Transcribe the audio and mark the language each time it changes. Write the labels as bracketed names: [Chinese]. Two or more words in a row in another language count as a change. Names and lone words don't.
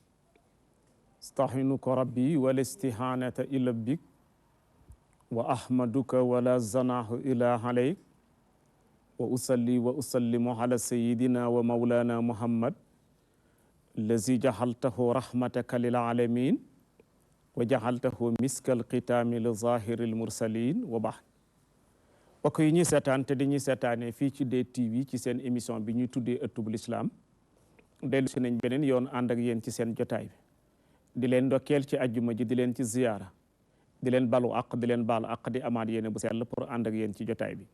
[Arabic] استعينك ربي ولا استهانة إلا بك وأحمدك ولا زناه إلا عليك وأصلي وأسلم على سيدنا ومولانا محمد الذي جعلته رحمتك للعالمين وجعلته مسك الختام لظاهر المرسلين وبعد. [Wolof] mbokk yi ñuy seetaan te dañuy seetaane fii ci DTV ci seen émission bi ñuy tuddee ëttub lislaam dellu si nañ beneen yoon ànd ak yéen ci seen jotaay bi di leen ndokkeel ci ajjuma ji di leen ci ziyaara di leen balu àq di leen baalu àq di amaat yéene bu sell pour ànd ak yéen ci jotaay bi.